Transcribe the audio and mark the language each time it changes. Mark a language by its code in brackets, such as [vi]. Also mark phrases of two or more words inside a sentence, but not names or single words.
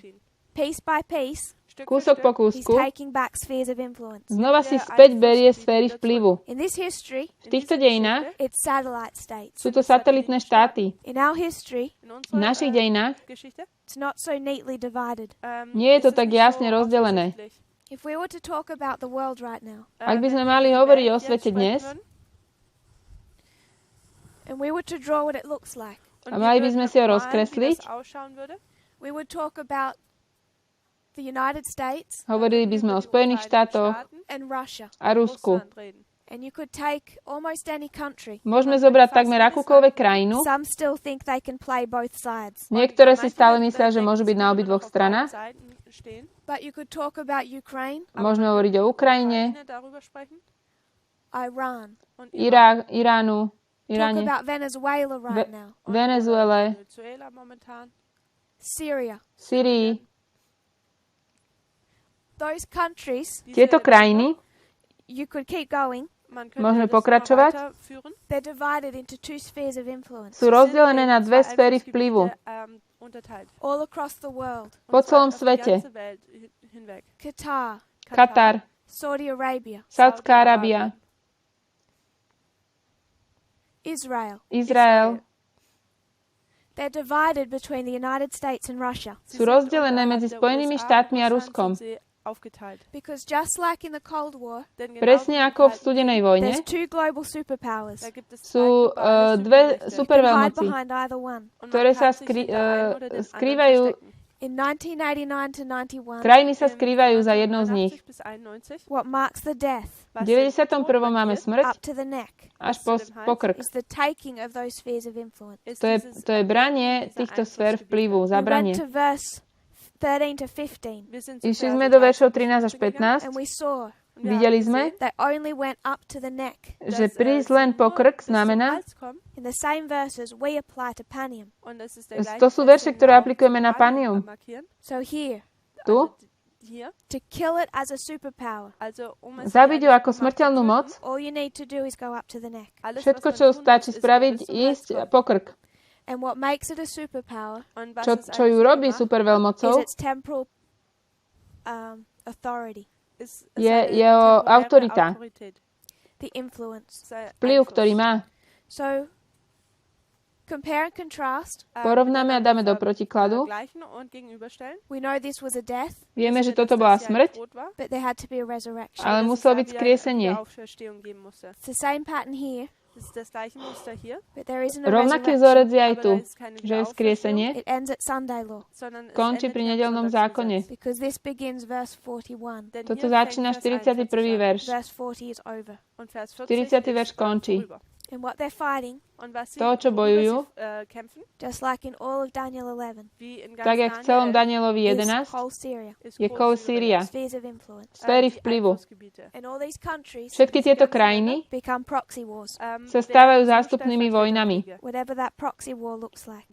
[en] Piece by piece, [sk] Kúsok po [en] he's [sk] kúsku [en] taking back spheres of influence. [sk] znova si späť berie sféry vplyvu. [en] In this history, [sk] V týchto dejinách [en] it's satellite states. [sk] sú to satelitné štáty. [en] In our history, [sk] V našich dejinách [en] it's not so neatly divided. [sk] nie je to tak jasne rozdelené. [en] If we were to talk about the world right now, [sk] Ak by sme mali hovoriť o svete dnes [en] and we were to draw what it looks like, [sk] a mali by sme si ho rozkresliť, [en] we would talk about the United States [sk] hovorili by sme o Spojených štátoch [en] and Russia. [sk] a Rusku. [en] And you could take almost any country. [sk] Môžeme zobrať takmer akúkoľvek krajinu. [en] Some still think they can play both sides. [sk] Niektoré si stále myslia, že môžu byť na obidvoch stranách. [en] But you could talk about Ukraine, [sk] Môžeme hovoriť o Ukrajine, [en] Iran, [sk] Iránu, [en] talk [sk] Iráne, [en] about Venezuela right now, [sk] Venezuele, [en] Syria. [sk] Syrii. [en] Those countries, [sk] Tieto krajiny, [en] you could keep going. [sk] môžeme pokračovať, [en] They're divided into two spheres of influence [sk] sú rozdelené na dve sféry vplyvu [en] all across the world. [sk] po celom svete. [en] Qatar, [sk] Katar, [en] Saudi Arabia, [sk] Saudská Arábia, [en] Israel. [sk] Izrael [en] They're divided between the United States and Russia. [sk] sú rozdelené medzi Spojenými štátmi a Ruskom. [en] Because just like in the Cold War, [sk] Presne ako v studenej vojne [en] there's two global superpowers. [sk] sú dve [en] You can hide [sk] superveľmoci, [en] behind either one. [sk] ktoré sa skrývajú. [en] In 1989 to 91, [sk] Krajiny sa skrývajú za jednou z nich. [en] what marks the death [sk] V 91. máme smrť [en] up to the neck [sk] až po krk. [en] is the taking of those spheres of influence. [sk] To je branie týchto sfér vplyvu, [en] We [sk] zabranie. [en] went to verse 13 to 15, [sk] Išli sme do veršov 13 až 15. [en] and we saw [sk] Videli sme, [en] they only went up to the neck. [sk] že prísť len po krk znamená, [en] In the same verses, we apply to panium. [sk] to sú verše, ktoré aplikujeme na panium. [en] So here, [sk] Tu, [en] to kill it as a superpower, [sk] zabiť ju ako smrteľnú moc, [en] all you need to do is go up to the neck. [sk] všetko, čo stačí spraviť, ísť po krk. [en] And what makes it a superpower [sk] Čo ju robí [en] is [sk] superveľmocou, [en] its temporal authority, [sk] je jeho autorita, [en] the influence. [sk] vplyv, ktorý má. [en] So Compare and contrast. [sk] Porovnáme a dáme do protikladu. [en] We know this was a death. [sk] Vieme, že toto bola smrť, [en] But there had to be a resurrection. [sk] ale muselo byť skriesenie. [en] It's the same pattern here. But there isn't a [sk] Rovnaký [en] resurrection. [sk] vzorec je aj tu, že je skriesenie, [en] It ends at Sunday law. [sk] končí pri nedeľnom zákone. [en] Because this begins verse 41. [sk] Toto začína 41. verš. [en] Verse 40 is over. [sk] 40. verš končí. [en] And what they're fighting, [sk] To, čo bojujú, [en] just like in all of Daniel 11, [sk] tak jak v celom Danielovi [en] is [sk] 11, [en] whole Syria, [sk] je kol Sýria, [en] spheres of influence. [sk] sféry vplyvu. [en] And all these countries [sk] Všetky tieto krajiny [en] become proxy wars. [sk] sa stávajú zástupnými vojnami. [en] Whatever that proxy war looks like.